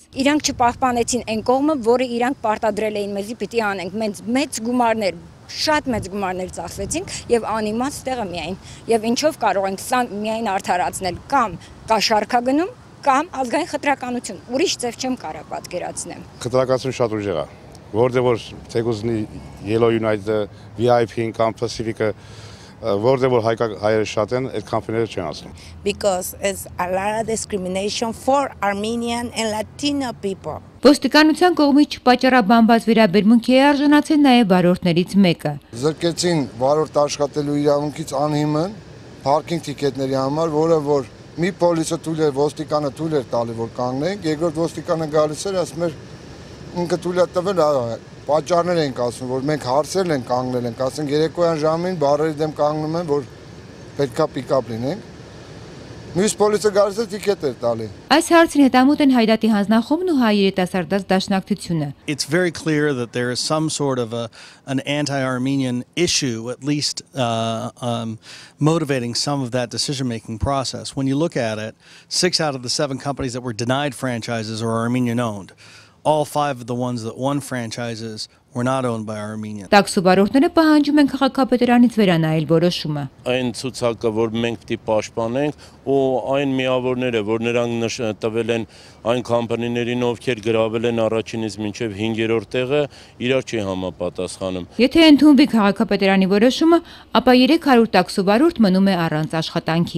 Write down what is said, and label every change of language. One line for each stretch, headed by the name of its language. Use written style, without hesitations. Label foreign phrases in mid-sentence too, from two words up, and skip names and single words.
Armenian: Իրանք չպահպանեցին այն կողմը, որը իրանք պարտադրել էին մեզի պիտի անենք։ Մենք մեծ գումարներ, շատ մեծ գումարներ ծախսեցինք եւ անիմաստ տեղը միայն։ Եվ ինչով կարող ենք սա միայն արդարացնել կամ կաշառքագնում կամ ազգային խտրականություն։ Ուրիշ ձև չեմ կարող պատկերացնել։ Խտրականություն շատ ուժեղ է, որտեղ որ Թեգուզնի Yellow United-ը, VIP-ն կամ Pacific-ը որտեղ որ հայերը շատ են, այդ կամպանիները չեն ասում։
English: Because it's a lot of discrimination for Armenian and Latino people.
Armenian: Ոստիկանության կողմից չպատճառաբանված վերաբերմունքի է արժանացել նաև վարորդներից մեկը։ Զրկեցին վարորդ աշխատելու իրավունքից անհիմն parking տիկետների համար, որը որ մի պոլիսը թույլ էր, ոստիկանը թույլ էր տալի, որ կանգնենք, երկրորդ ոստիկանը գալիս էր, ասում էր ինքը թույլ է տվել, պատճառներ ենք ասում, որ մենք հարցել ենք, կանգնել ենք, ասենք երեկոյան ժամին բարերի դեմ կանգնում են, որ պետքա պիկապ լինենք։ Մյուս պոլիսը գալիս է տիկետ էր տալի։ Այս հարցին հետամուտ են Հայդատի հանձնախումբն ու հայ երիտասարդաց դաշնակցությունը։
English: It's very clear that there is some sort of an anti-Armenian issue, at least motivating some of that decision-making process. When you look at it, 6 out of the 7 companies that were denied franchises are Armenian-owned. All 5 of the ones that won franchises were not owned by Armenians.
Armenian: Տաքսու վարորդները պահանջում են քաղաքապետարանից վերանայել որոշումը։ Այն ցուցակը, որ մենք պիտի պաշտպանենք, ու այն միավորները, որ նրանք տվել են այն կամպանիներին, ովքեր գրավել են առաջինից մինչև 5-րդ տեղը, իրար չի համապատասխանում։ Եթե ընդունվի քաղաքապետարանի որոշումը, ապա 300 տաքսու վարորդ մնում է առանց աշխատանքի։